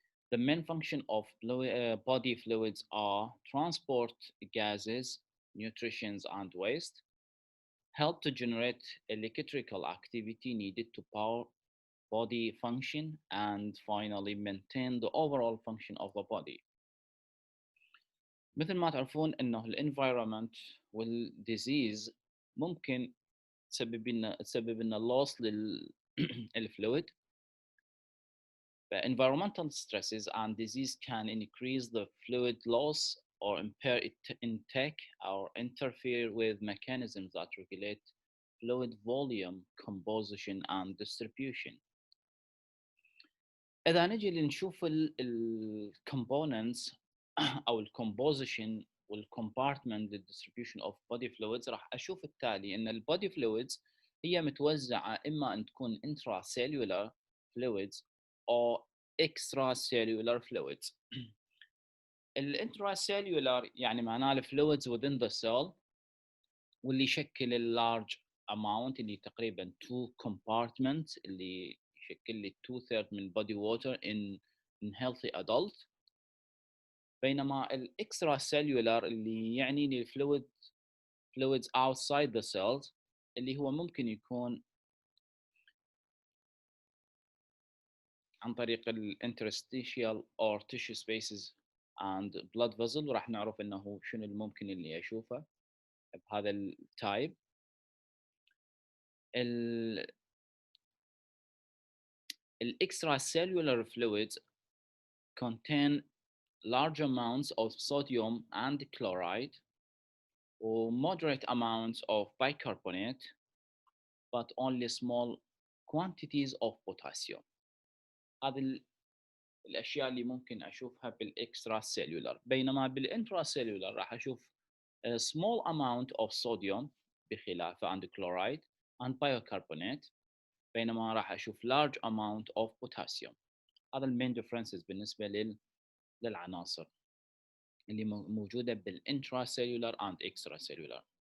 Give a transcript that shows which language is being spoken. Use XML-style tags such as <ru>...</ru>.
<en>The main function of body fluids are transport gases, nutrition, and waste, help to generate electrical activity needed to power body function, and finally maintain the overall function of the body.</en> <ar>مثل ما تعرفون انه الانفايرمنت والديزيز ممكن تسبب لنا loss للفلويد.</ar> <en>Environmental stresses and disease can increase the fluid loss or impair intake or interfere with mechanisms that regulate fluid volume, composition, and distribution.</en> <ar>إذا نجي لنشوف الكومبوننتس أو الكومبوزيشن والكومبارتمنت للديستريبيوشن اوف بودي فلويدز، راح اشوف التالي ان البودي فلويدز هي متوزعه اما ان تكون انترا سيلولار فلويدز او اكسترا سيلولار فلويدز. الانترا سيلولار يعني معناه الفلويدز</ar> <en>within the cell،</en> <ar>واللي يشكل اللارج اماونت اللي تقريبا 2 compartments اللي يشكل لي 2/3 من</ar> <en>body water in healthy adult.</en> <ar>بينما الاكسترا سيلولار اللي يعني لي</ar> <en>fluids outside the cells</en> <ar>اللي هو ممكن يكون عن طريق</ar> <en>interstitial or tissue spaces and blood vessel،</en> <ar>وراح نعرف انه شنو الممكن اللي اشوفه بهذا التايب.</ar> <en>Extracellular fluids contain large amounts of sodium and chloride or moderate amounts of bicarbonate, but only small quantities of potassium.</en> <ar>هذه الأشياء اللي ممكن أشوفها بالإكسترا سيلولار. بينما بالإنترا سيلولار راح أشوف</ar> <en>a small amount of sodium</en> <ar>بخلافه عند</ar> <en>chloride and bicarbonate،</en> <ar>بينما راح أشوف</ar> <en>large amount of potassium.</en> <ar>هذا المين differences بالنسبة للعناصر اللي موجودة بالإنترا سيلولار and إكسترا سيلولار.</ar>